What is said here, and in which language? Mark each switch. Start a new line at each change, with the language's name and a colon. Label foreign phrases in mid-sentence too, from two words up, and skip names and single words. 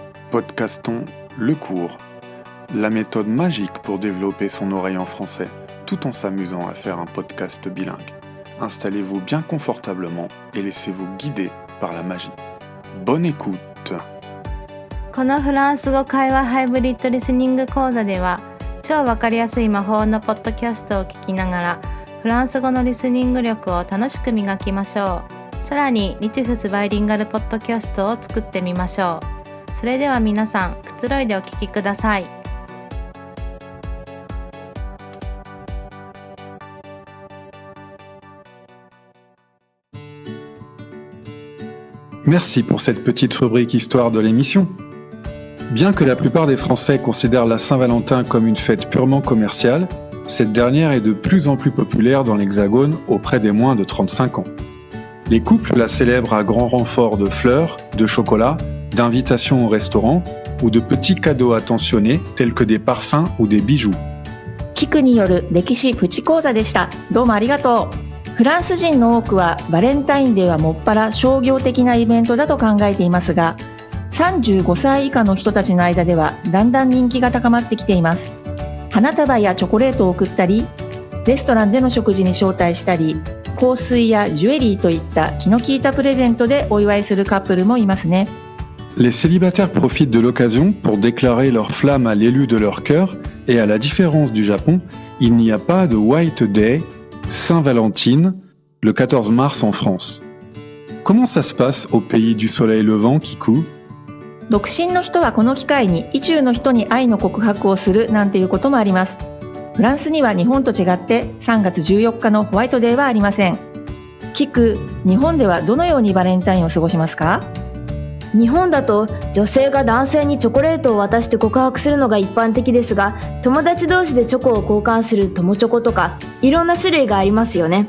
French: Podcastons le cours, la méthode magique pour développer son oreille en français, tout en s'amusant à faire un podcast bilingue. Installez-vous bien confortablement et laissez-vous guider par la magie. Bonne écoute!
Japanese: このフランス語会話ハイブリッドリスニング講座では、超わかりやすい魔法のポッドキャストを聞きながら、フランス語のリスニング力を楽しく磨きましょう。さらに日仏バイリンガルポッドキャストを作ってみましょう。それでは皆さん、くつろいでお聞きください。
French: Merci pour cette petite rubrique histoire de l'émission. Bien que la plupart des Français considèrent la Saint-Valentin comme une fête purement commerciale, cette dernière est de plus en plus populaire dans l'Hexagone auprès des moins de 35 ans. Les couples la célèbrent à grand renfort de fleurs, de chocolat, d'invitations au restaurant ou de petits cadeaux attentionnés tels que des parfums ou des bijoux.
Japanese: キクによる歴史プチ講座でした。どうもありがとう。フランス人の多くはバレンタインデーはもっぱら商業的なイベントだと考えていますが、35歳以下の人たちの間ではだんだん人気が高まってきています。花束やチョコレートを贈ったり、レストランでの食事に招待したり、香水やジュエリーといった気の利いたプレゼントでお祝いするカップルもいますね。
French: Les célibataires profitent de l'occasion pour déclarer leur flamme à l'élu de leur cœur et à la différence du Japon, il n'y a pas de White Day, Saint-Valentine, le 14 mars en France. Comment ça se passe au pays du soleil levant, Kiku?
Japanese: 独身の人はこの機会に意中の人に愛の告白をするなんていうこともあります。フランスには日本と違って3月14日のホワイトデーはありません。キク、日本ではどのようにバレンタインを過ごしますか？日本だと女性が男性にチョコレートを渡して告白するのが一般的ですが、友達同士でチョコを交換する友チョコとかいろんな種類がありますよね。